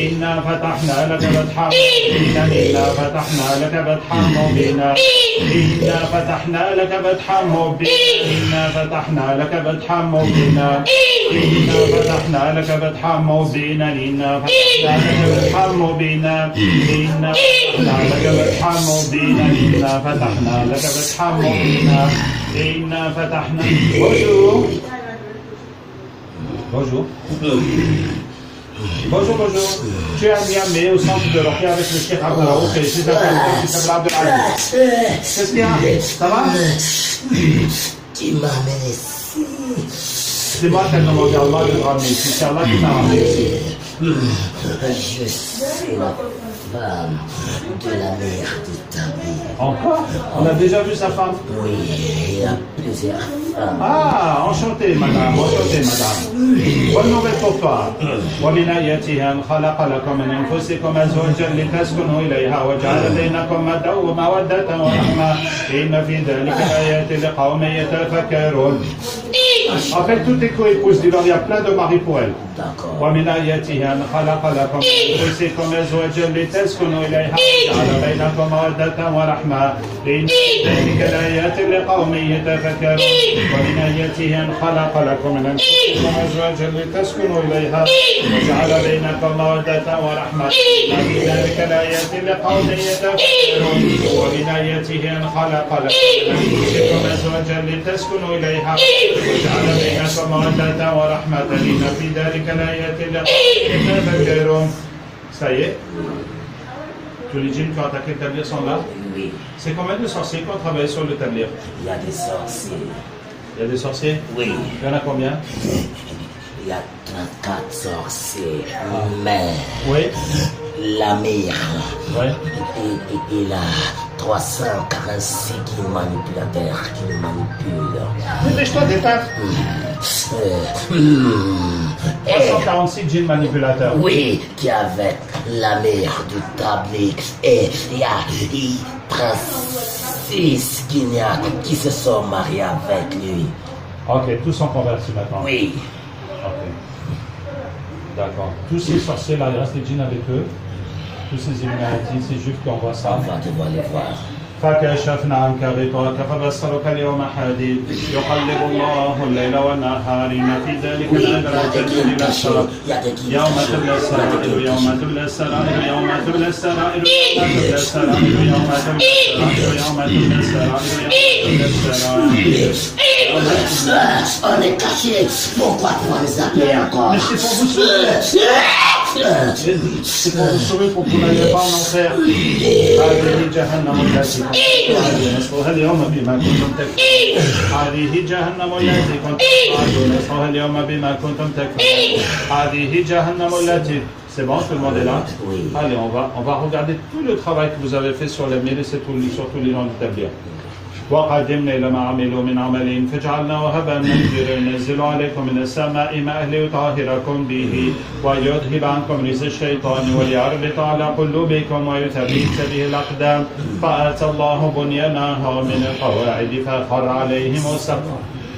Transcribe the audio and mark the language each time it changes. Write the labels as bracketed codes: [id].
[ar] إنا فتحنا لك فتحا مبينا إنا فتحنا لك فتحا مبينا إنا فتحنا لك فتحا مبينا إنا فتحنا لك فتحا مبينا إنا فتحنا لك فتحا مبينا إنا فتحنا لك فتحا مبينا إنا فتحنا لك فتحا مبينا إنا فتحنا لك فتحا مبينا إنا فتحنا. [fr] Bonjour. Bonjour. Tu es à Niamey au centre de Rokia avec le Cheikh Abdurraouf et ses interlocuteurs qui s'appellent Abdelaziz. Qu'est-ce qu'il y a? Ça va? Tu m'amènes ici. C'est moi qui ai demandé à Allah de te ramener ici. C'est Allah qui t'a ramené ici. Je suis la femme de la mère du Tabir. Encore? On a déjà vu sa femme? Oui, il y a plusieurs femmes. Ah, enchanté madame. Bonne nouvelle pour toi. [ar] ومن آياته أن خلق لكم من أنفسكم أزواجا لتسكنوا إليها وجعل بينكم مودة ورحمة إن في ذلك آيات لقوم يتفكرون. [fr] Appelle toutes tes co-épouses, dis-leur, il y a plein de maris pour elles. D'accord. [ar] ومن آياته أن خلق لكم من أنفسكم أزواجا لتسكنوا إليها وجعل بينكم مودة ورحمة إن في ذلك الآيات لقوم يتفكرون. ومن آياته أن خلق لكم من أنفسكم أزواجا لتسكنوا إليها وجعل بينكم مودة ورحمة إن في ذلك الآيات لقوم يتفكرون. ومن آياته أن خلق لكم من أنفسكم أزواجا لتسكنوا إليها وجعل بينكم مودة ورحمة إن في ذلك الآيات لقوم يتفكرون. [fr] Ça y est? Tous les djinns qui ont attaqué le tablir sont là? Oui. C'est combien de sorciers qui ont travaillé sur le tablir? Il y a des sorciers. Il y a des sorciers? Oui. Il y en a combien? Il y a 34 sorciers. Mais Oui. l'amir, Ouais. il a 346 manipulateurs qui le manipulent. Dépêche-toi, détache. 346 djinns manipulateurs. Oui, qui avec l'amir du Tabligh et il y a 36 Guinéens qui se sont mariés avec lui. Ok, tous sont convertis maintenant. Oui. Ok. D'accord. Tous ces sorciers là, il reste des djinns avec eux. Tous ces Illuminati, ces juifs qui envoient ça. On va devoir les voir. [ar] فكشفنا عنك غطاءك فبصرك اليوم حديد يقلب الله الليل والنهار إن في ذلك لعبرة لأولي الأبصار يوم تبلى السرائر يوم تبلى السرائر يوم تبلى السرائر يوم تبلى السرائر يوم تبلى السرائر يوم تبلى السرائر. [fr] On est caché. Pourquoi tu vas les appeler encore? Mais c'est pour vous sauver. C'est pour vous sauver pour que vous n'ayez pas en enfer. [ar] هذه جهنم التي كنتم نصفها اليوم بما كنتم تكفرون. هذه جهنم التي كنتم نصفها اليوم بما كنتم تكفرون. هذه جهنم التي. [fr] C'est bon, tout le monde est là? Allez, on va regarder tout le travail que vous avez fait sur les mails et surtout les noms d'établir. [ar] وقدمنا إلى ما عملوا من عمل فجعلناه هباء منثورا ينزل عليكم من السماء ماء ليطهركم به ويذهب عنكم رجز الشيطان وليربط على قلوبكم ويثبت به الأقدام فأتى الله بنيانها من القواعد فخر عليهم السقف